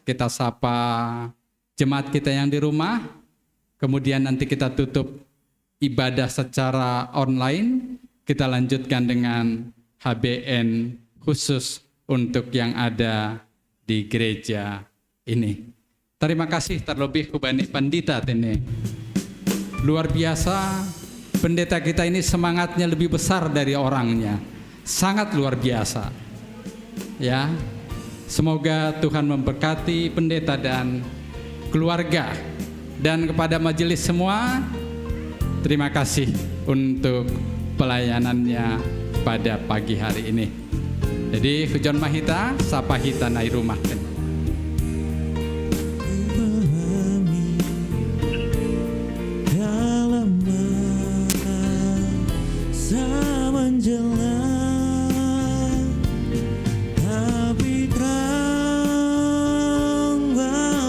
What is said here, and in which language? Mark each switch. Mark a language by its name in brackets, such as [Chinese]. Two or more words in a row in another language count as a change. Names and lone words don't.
[Indonesian] Kita sapa jemaat kita yang di rumah, kemudian nanti kita tutup ibadah secara online, kita lanjutkan dengan HBN khusus untuk yang ada di gereja ini. Terima kasih terlebih [Batak Simalungun] kubani pandita [Indonesian] ini. Luar biasa, pendeta kita ini semangatnya lebih besar dari orangnya. Sangat luar biasa. Ya. Semoga Tuhan memberkati pendeta dan keluarga. Dan kepada majelis semua, terima kasih untuk pelayanannya pada pagi hari ini. [Batak Simalungun] Jadi hujan mahita, sapa hita nai rumah. [Indonesian] Pahami dalam masa menjelang, tapi terang bagiku ini.